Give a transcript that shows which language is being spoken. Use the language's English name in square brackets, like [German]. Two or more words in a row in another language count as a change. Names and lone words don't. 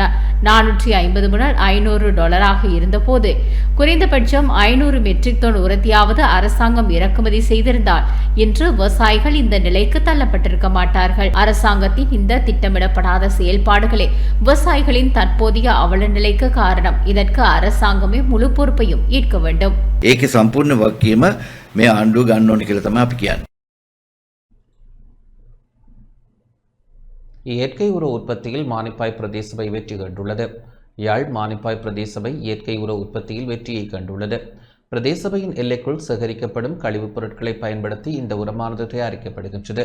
[Tamil] $450 முதல் $500 இருந்தபோது குறைந்தபட்சம் 500 மெட்ரிக் டன் உரத்தையாவது அரசாங்கம் இறக்குமதி செய்திருந்தால் இன்று விவசாயிகள் இந்த நிலைக்கு தள்ளப்பட்டிருக்க மாட்டார்கள். அரசாங்கத்தின் இந்த திட்டமிடப்படாத செயல்பாடுகளே விவசாயிகளின் தற்போதைய அவல நிலைக்கு காரணம். இதற்கு அரசாங்கமே முழு பொறுப்பையும் ஏற்க வேண்டும். [Sinhala] ඒකේ සම්පූර්ණ වගකීම මේ ආණ්ඩුව ගන්න ඕනේ කියලා තමයි අපි කියන්නේ. [Tamil] இயற்கை உர உற்பத்தியில் மானிப்பாய் பிரதேச சபை வெற்றி கண்டுள்ளது. யாழ் மானிப்பாய் பிரதேச சபை இயற்கை உர உற்பத்தியில் வெற்றியை கண்டுள்ளது. பிரதேச சபையின் எல்லைக்குள் சேகரிக்கப்படும் கழிவுப் பொருட்களை பயன்படுத்தி இந்த உரமானது தயாரிக்கப்படுகின்றது.